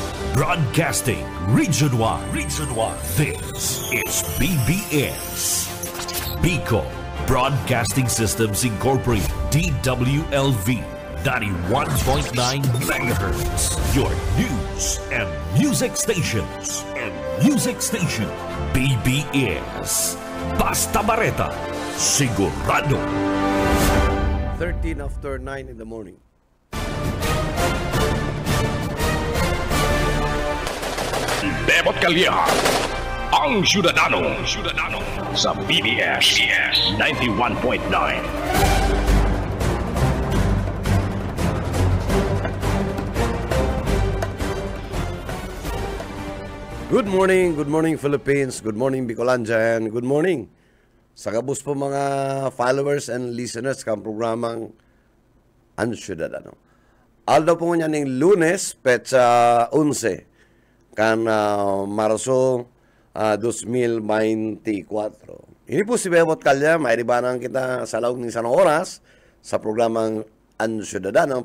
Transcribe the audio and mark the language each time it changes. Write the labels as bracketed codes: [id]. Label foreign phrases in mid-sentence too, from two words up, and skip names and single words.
[en] Broadcasting Region 1. This is BBS. Bicol Broadcasting Systems Incorporated. DWLV 91.9 MHz. Your news and music stations. [bik] BBS. Basta Bareta. Sigurado. [en] 13 after 9 in the morning. [bik] Bebot Calleja, ang Ciudadano sa BBS 91.9. [en] Good morning Philippines, good morning [bik] Bicolandia, and good morning sa kabus po mga [en] followers and listeners [bik] kang programang Ang Ciudadano. Aldaw po nga ng Lunes, petsa 11. Kan Marso 2024. Ini po si Bebot Calleja, mairibanan kita [tl] sa loob ng isang oras [bik] sa programang Ang Ciudadano.